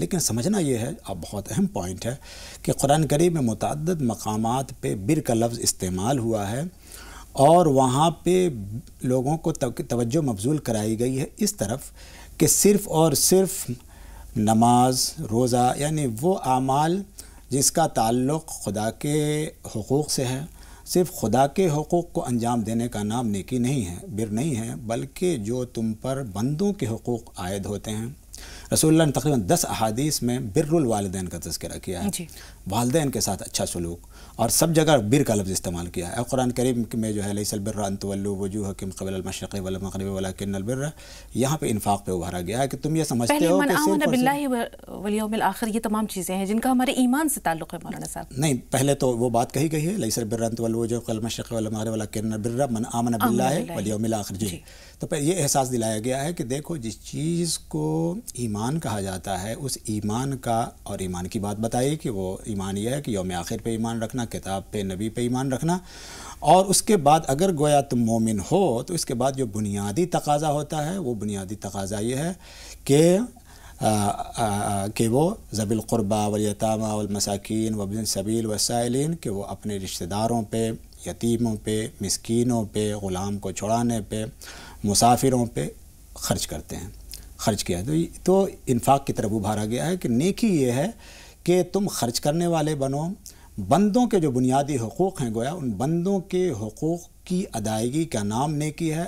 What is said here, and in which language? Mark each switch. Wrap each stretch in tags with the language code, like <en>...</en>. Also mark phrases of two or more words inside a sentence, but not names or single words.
<ur>لیکن سمجھنا یہ ہے، اب بہت اہم پوائنٹ ہے کہ قرآن کریم میں متعدد مقامات پہ بر کا لفظ استعمال ہوا ہے اور وہاں پہ لوگوں کو توجہ مبذول کرائی گئی ہے اس طرف کہ صرف اور صرف نماز، روزہ، یعنی وہ اعمال جس کا تعلق خدا کے حقوق سے ہے، صرف خدا کے حقوق کو انجام دینے کا نام نیکی نہیں ہے، بر نہیں ہے، بلکہ جو تم پر بندوں کے حقوق عائد ہوتے ہیں. رسول اللہ نے تقریباً 10 احادیث میں</ur> <ar>بر الوالدين</ar> <ur>کا تذکرہ کیا ہے، والدین کے ساتھ اچھا سلوک، اور سب جگہ بر کا لفظ استعمال کیا ہے. قرآن کریم میں جو ہے</ur> <ar>ليس البر أن تولوا وجوهكم قبل المشرق والمغرب ولكن البر,</ar> <ur>یہاں پہ انفاق پہ ابھارا گیا ہے کہ تم یہ سمجھتے ہو کہ सिर्फ</ur> <ar>بالله واليوم الآخر</ar> <ur>یہ تمام چیزیں ہیں جن کا ہمارے ایمان سے تعلق ہے۔ مولانا صاحب، نہیں, پہلے تو وہ بات کہی گئی ہے</ur> <ar>ليس البر أن تولوا وجوهكم قبل المشرق والمغرب ولكن البر من آمن بالله واليوم الآخر.</ar> <ur>جی، تو پر یہ احساس دلایا گیا ہے کہ دیکھو جس چیز کو ایمان کہا جاتا ہے اس ایمان کا، اور ایمان کی بات بتائی کہ وہ ایمان یہ ہے کہ یوم آخر پہ ایمان رکھنا، کتاب پہ، نبی پہ ایمان رکھنا، اور اس کے بعد اگر گویا تم مومن ہو تو اس کے بعد جو بنیادی تقاضا ہوتا ہے وہ بنیادی تقاضا یہ ہے کہ وہ</ur> <ar>ذوي القربى واليتامى والمساكين وابن السبيل والسائلين,</ar> <ur>کہ وہ اپنے رشتہ داروں پہ، یتیموں پہ، مسکینوں پہ، غلام کو چھڑانے پہ، مسافروں پہ خرچ کرتے ہیں، خرچ کیا. تو انفاق کی طرف ابھارا گیا ہے کہ نیکی یہ ہے کہ تم خرچ کرنے والے بنو، بندوں کے جو بنیادی حقوق ہیں گویا ان بندوں کے حقوق کی ادائیگی کا نام نیکی ہے.</ur>